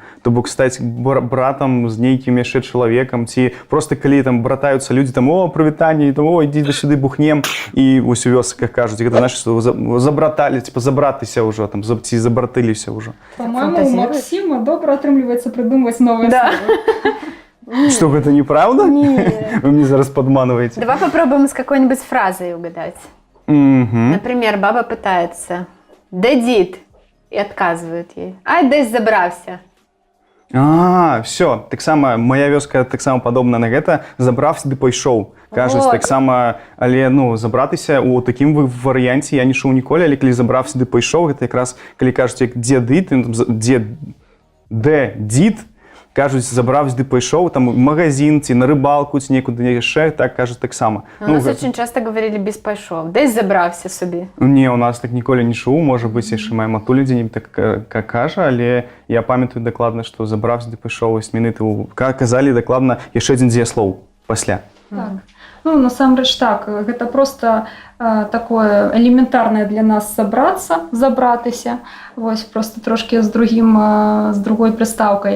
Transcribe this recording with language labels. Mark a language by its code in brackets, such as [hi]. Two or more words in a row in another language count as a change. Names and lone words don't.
[be] То бок стаць братам з нейкім яшчэ чалавекам, ці проста калі там братаюцца людзі, там, о, прывітанне, там, о, ідзі да сюды бухнем, і вось у вёсках кажуць, гэта значыць, што забраталі, типа забратыся ўжо, там, ці забратыліся ўжо. Па-моему, у Максіма добра атрымліваецца прыдумваць новыя Да. словы. Что, гэта неправда? [ru] Нет. [be] Вы мне зараз падманываете. [ru] Давай попробуем с какой-нибудь фразой угадать. Например, баба пытается [uk] «Де дід?» [ru] и отказывает ей. [uk] «Ай, десь забрався». [ru] Все, [be] таксама моя вёска таксама падобна на гэта, забрався ды пайшоў. Кажуць, [ru] Вот. [be] таксама, але, ну, забратыся у такім варыянце я не чуў ніколі, але калі забрався ды пайшоў, гэта якраз, калі кажуць, як дзе дід, [uk] де дід, [be] кажуць, забрався ды пайшоў, там, в магазин, ці на рыбалку, ці некуды яшчэ, так кажуць таксама. [ru] У нас очень часто говорили «без пайшов». [uk] «Десь забрався собі». [be] Не, у нас так ніколі не чуў, можа быць, яшчэ моя матуля дзе-небудзь так кажа, але я памятаю дакладна, што забрався ды пайшоў, зменіты, казалі дакладна яшчэ адзін дзеяслоў пасля. Так. Ну, насамрэч так, гэта проста такое элементарнае для нас забратыся, вось просто трошкі з другой прыстаўкай.